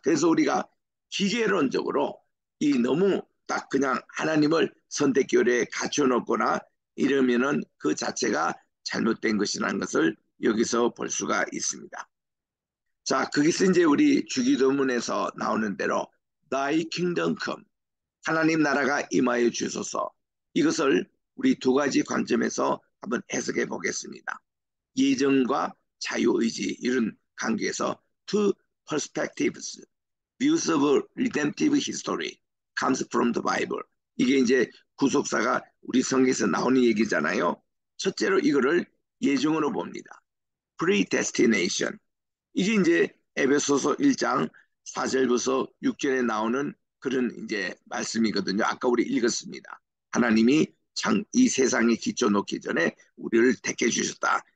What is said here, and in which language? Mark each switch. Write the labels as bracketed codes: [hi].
[ko] 그래서 우리가 기계론적으로 이 너무 딱 그냥 하나님을 선택교리에 갖춰놓거나 이러면은 그 자체가 잘못된 것이라는 것을 여기서 볼 수가 있습니다. 자, 거기서 이제 우리 주기도문에서 나오는 대로 [en] Thy kingdom come, [ko] 하나님 나라가 임하여 주소서. 이것을 우리 두 가지 관점에서 한번 해석해 보겠습니다. 예정과 자유의지 이런 관계에서 [en] two perspectives, views of redemptive history comes from the Bible. [ko] 이게 이제 구속사가 우리 성경에서 나오는 얘기잖아요. 첫째로 이거를 예정으로 봅니다. [en] predestination. [ko] 이게 이제 에베소서 1장 4절부터 6절에 나오는 그런 이제 말씀이거든요. 아까 우리 읽었습니다. 하나님이 이 세상에 기초 놓기 전에 우리를 택해 주셨다.